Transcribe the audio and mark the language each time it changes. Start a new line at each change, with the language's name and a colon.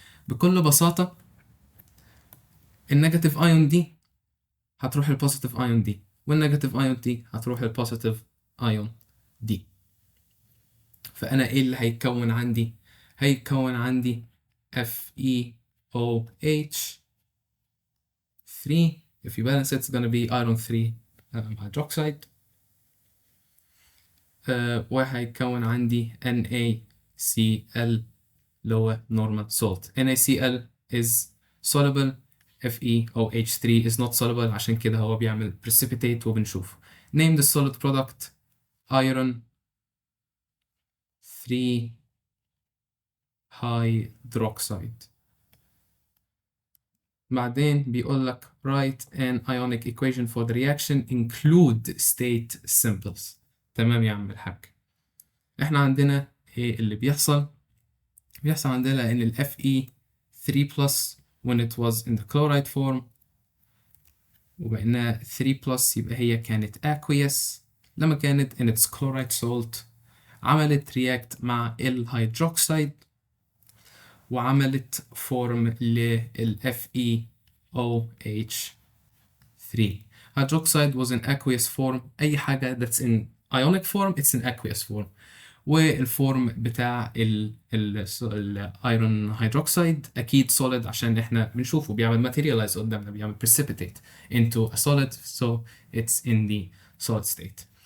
Arabic: بكل بساطة النيجاتيف ايون دي هتروح البوزيتيف ايون دي، والنيجاتيف ايون دي هتروح البوزيتيف ايون دي. فانا ايه اللي هيتكون عندي؟ هيتكون عندي FeOH 3.
English: If you balance it, it's gonna be iron 3 hydroxide.
Arabic: وهيتكون عندي NaCl اللي هو normal salt.
English: NaCl is soluble. FeOH3 is not soluble،
Arabic: عشان كده هو بيعمل precipitate وبنشوف.
English: Name the solid product. iron 3 hydroxide.
Arabic: بعدين بيقول لك
English: write an ionic equation for the reaction include state symbols.
Arabic: تمام يا عم الحاج. احنا عندنا ايه اللي بيحصل؟ بيحصل عندنا ان ال Fe3 plus
English: when it was in the chloride form
Arabic: وبقينا 3 plus يبقى هي كانت aqueous. لما كانت
English: in its chloride salt
Arabic: عملت react مع الهيدروكسيد وعملت فورم لل FeOH3.
English: hydroxide was in aqueous form.
Arabic: أي حاجة
English: that's in ionic form it's in aqueous form.
Arabic: والفورم بتاع الايرون هيدروكسيد أكيد solid عشان إحنا بنشوفه بيعمل materialize قدامنا، بيعمل precipitate
English: into a solid, so it's in the solid state.